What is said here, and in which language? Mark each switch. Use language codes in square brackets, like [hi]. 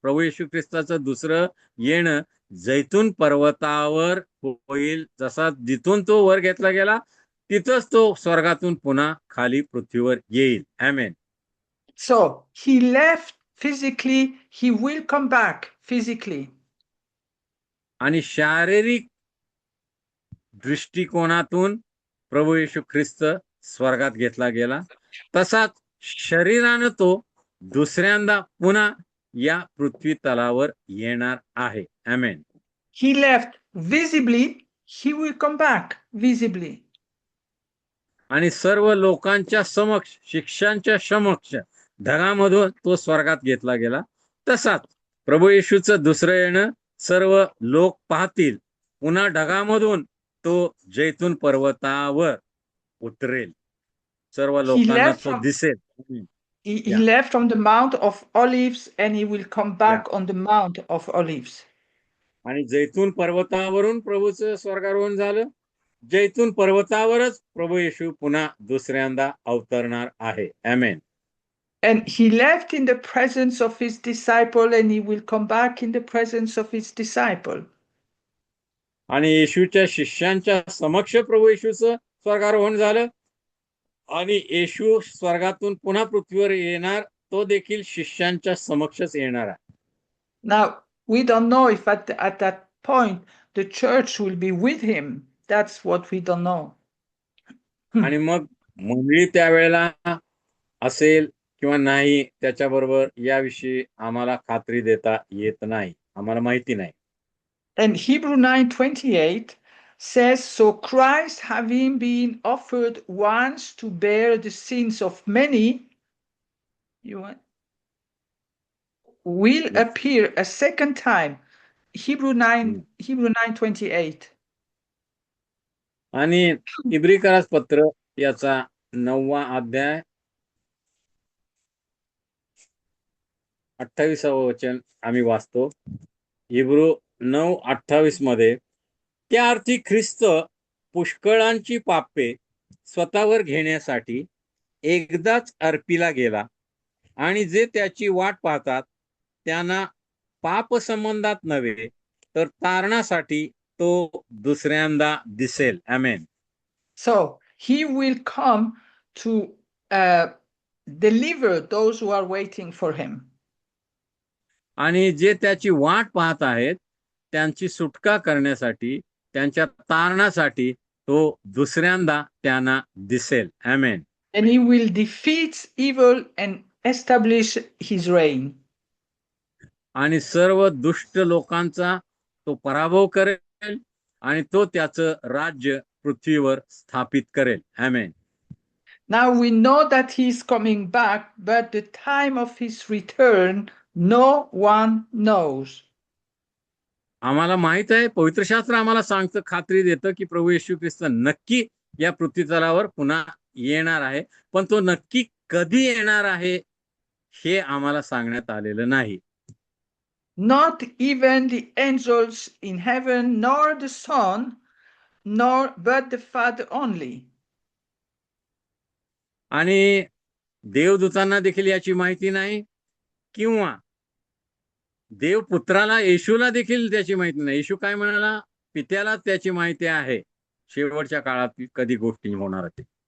[mr] प्रभू येशू ख्रिस्ताचं दुसरं येणं जैतून पर्वतावर होईल. जसा जिथून तो वर घेतला गेला तिथंच तो स्वर्गातून पुन्हा खाली पृथ्वीवर येईल. आमेन. [en] So he left physically, he will come back physically. [mr] आणि शारीरिक दृष्टिकोनातून प्रभू येशू ख्रिस्त स्वर्गात घेतला गेला तसाच शरीरानं तो दुसऱ्यांदा पुन्हा या पृथ्वी तलावर येणार आहे. आमेन. [en] He left visibly, he will come back visibly. [mr] आणि सर्व लोकांच्या समक्ष, शिष्यांच्या समक्ष ढगामधून तो स्वर्गात घेतला गेला तसाच प्रभू येशूचं दुसरं येणं सर्व लोक पाहतील. पुन्हा ढगामधून तो जैतून पर्वतावर उतरेल. सर्व लोकांना तो दिसेल. [en] He left from the Mount of Olives and he will come back on the Mount of Olives. [mr] आणि जैतून पर्वतावरून प्रभूचं स्वर्गारोहण झालं. जैतून पर्वतावरच प्रभू येशू पुन्हा दुसऱ्यांदा अवतरणार आहे. आमेन. [en] And he left in the presence of his disciple and he will come back in the presence of his disciple. [mr] आणि येशूच्या शिष्यांच्या समक्ष प्रभू येशूचं स्वर्गारोहण झालं आणि येशू स्वर्गातून पुन्हा पृथ्वीवर येणार, तो देखील शिष्यांच्या समक्षच येणार आहे. [en] Now we don't know if at that point the church will be with him. That's what we don't know. [mr] आणि मग मंडळी त्यावेळेला असेल किंवा नाही त्याच्याबरोबर याविषयी आम्हाला खात्री देता येत नाही. आम्हाला माहिती नाही. [en] And Hebrew 9:28 says, so Christ, having been offered once to bear the sins of many, will appear a second time. Hebrew 9:28. [mr] आणि इब्रिकरास पत्र याचा 9वा अध्याय 28वा वचन आम्ही वाचतो. इब्रू 9:28 मध्ये त्या अर्थी ख्रिस्त पुष्कळांची पापे स्वतःवर घेण्यासाठी एकदाच अर्पीला गेला आणि जे त्याची वाट पाहतात त्यांना पाप संबंधात नव्हे तर तारणासाठी तो दुसऱ्यांदा दिसेल. आमेन. [en] So he will come to deliver those who are waiting for him. [mr] आणि जे त्याची वाट पाहत आहेत त्यांची सुटका करण्यासाठी, त्यांच्या तारणासाठी तो दुसऱ्यांदा त्यांना दिसेल. आमेन. [en] And he will defeat evil and establish his reign. [mr] आणि सर्व दुष्ट लोकांचा तो पराभव करेल आणि तो त्याचं राज्य पृथ्वीवर स्थापित करेल. आमेन. [en] Now we know that he is coming back, but the time of his return no one knows. [mr] आम्हाला माहित आहे, पवित्र शास्त्र आम्हाला सांगतं, खात्री देतं की प्रभू येशू ख्रिस्त नक्की या पृथ्वीतलावर पुन्हा येणार आहे, पण तो नक्की कधी येणार आहे हे आम्हाला सांगण्यात आलेलं नाही. [en] Not even the angels in heaven, nor the Son, but the Father only. [mr] आणि देवदूतांना देखील याची माहिती नाही, किंवा देवपुत्राला येशूला देखील त्याची माहिती नाही. येशू काय म्हणाला? पित्याला त्याची माहिती आहे शेवटच्या काळात कधी गोष्टी होणार आहेत.